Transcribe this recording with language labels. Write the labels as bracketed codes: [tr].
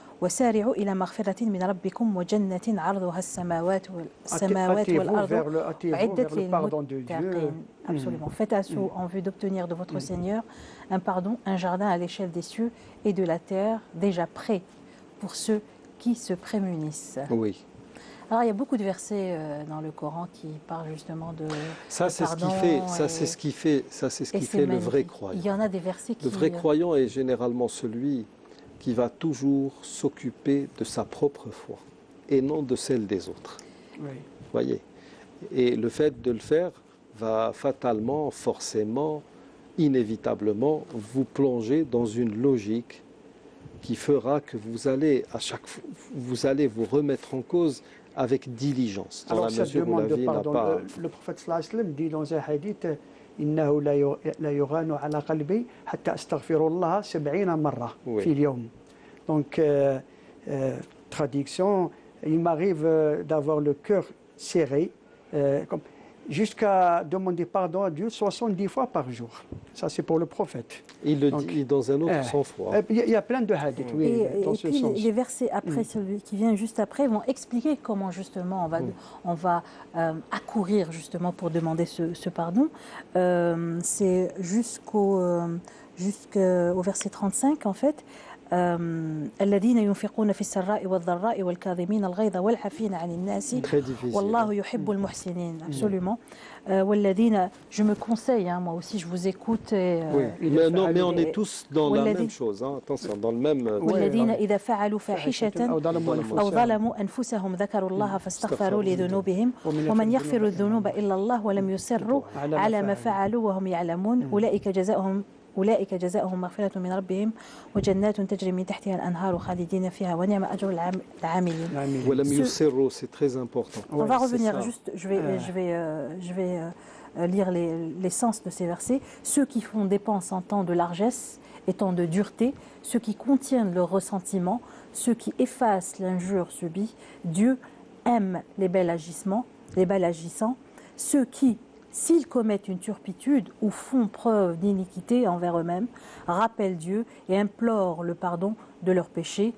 [ar] وسارعوا إلى مغفرة من ربكم وجنة عرضها السماوات والأرض أعدت للمتقين. [fr] Absolument. Faites assaut en vue d'obtenir de votre Seigneur un pardon, un jardin à l'échelle des cieux et de la terre, déjà prêt pour ceux qui se prémunissent. Oui. Alors il y a beaucoup de versets dans le Coran qui parlent justement de ça, c'est pardon. C'est ce qui fait le vrai croyant. Il y en a des versets qui... Le vrai croyant est généralement celui qui va toujours s'occuper de sa propre foi et non de celle des autres. Oui. Voyez. Et le fait de le faire va fatalement, forcément, inévitablement vous plonger dans une logique qui fera que vous allez vous remettre en cause avec diligence. Dans alors, la mesure où la vie n'a pas... Le prophète sallallahu alayhi wa sallam dit dans un hadith [ar] إنه لا يغان على قلبي حتى أستغفر الله 70 مرة في اليوم. [fr] Donc, traduction, il m'arrive d'avoir le cœur serré, jusqu'à demander pardon à Dieu 70 fois par jour. Ça, c'est pour le prophète. Il le dit dans un autre sang-froid. Il y a plein de hadiths, oui, dans ce puis sens. Les versets après, celui qui vient juste après, vont expliquer comment justement on va accourir justement pour demander ce pardon. C'est jusqu'au verset 35 en fait. [ar] الذين ينفقون في السراء والضراء والكاظمين الغيظ والعافين عن الناس والله يحب المحسنين. [fr] Absolument. [ar] والذين, [fr] je me conseille, moi aussi je vous écoute. Mais on est tous dans la même chose, attention, dans le même... [ar] والذين إذا فعلوا فاحشة أو ظلموا أنفسهم ذكروا الله فاستغفروا لذنوبهم ومن يغفر الذنوب إلا الله ولم يصروا على ما فعلوا وهم يعلمون أولئك جزاؤهم مغفرة من ربهم وجنات تجري من تحتها الأنهار خالدين فيها ونعم أجر العاملين. ولم يصروا, [fr] c'est très important. On va revenir juste, je vais lire l'essence de ces versets. Ceux qui font dépense en temps de largesse et temps de dureté, ceux qui contiennent le ressentiment, ceux qui effacent l'injure subie, Dieu aime les bels agissements, les bels agissants, ceux qui, s'ils commettent une turpitude ou font preuve d'iniquité envers eux-mêmes, rappellent Dieu et implorent le pardon de leurs péchés.